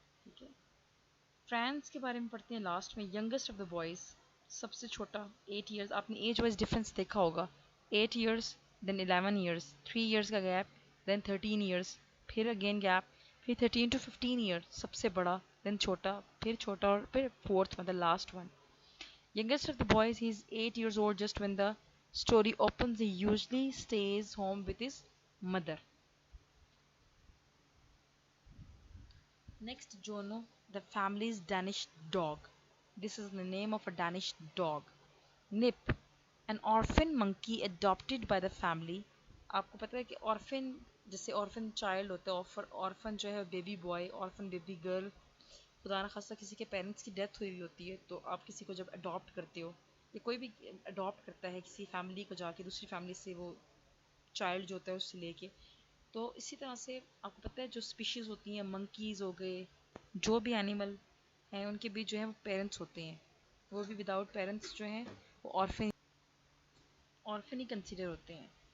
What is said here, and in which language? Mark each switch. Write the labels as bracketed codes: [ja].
[ur] ٹھیک ہے, فرینڈس کے بارے میں پڑھتے ہیں لاسٹ میں. [en] youngest of the boys [ur] سب سے چھوٹا 8 ایئرس. آپ نے ایج وائز ڈفرینس دیکھا ہوگا 8 ایئرس دین 11 ایئرس 3 ایئرس کا گیپ دین 13 ایئرس پھر اگین گیپ پھر 13 ٹو 15 ایئرس سب سے بڑا دین چھوٹا پھر چھوٹا اور پھر فورتھ مطلب last one. [en] Youngest of the boys, he is 8 years old just when the story opens. He usually stays home with his mother. Next, Jono, the family's Danish dog. This is the name of a Danish dog. Nip, an orphan monkey adopted by the family. [ur] آپ کو پتہ ہے کہ orphan جیسے orphan child ہوتا ہے, orphan جو ہے baby boy, orphan baby girl, خدا نخواستہ کسی کے پیرنٹس کی ڈیتھ ہوئی ہوتی ہے تو آپ کسی کو جب اڈاپٹ کرتے ہو یا کوئی بھی اڈاپٹ کرتا ہے کسی فیملی کو جا کے دوسری فیملی سے وہ چائلڈ جو ہوتا ہے اس سے لے کے, تو اسی طرح سے آپ کو پتہ ہے جو اسپیشیز ہوتی ہیں منکیز ہو گئے جو بھی اینیمل ہیں ان کے بھی جو ہیں وہ پیرنٹس ہوتے ہیں, وہ بھی وداؤٹ پیرنٹس جو ہیں وہ آرفن ہی کنسیڈر ہوتے ہیں.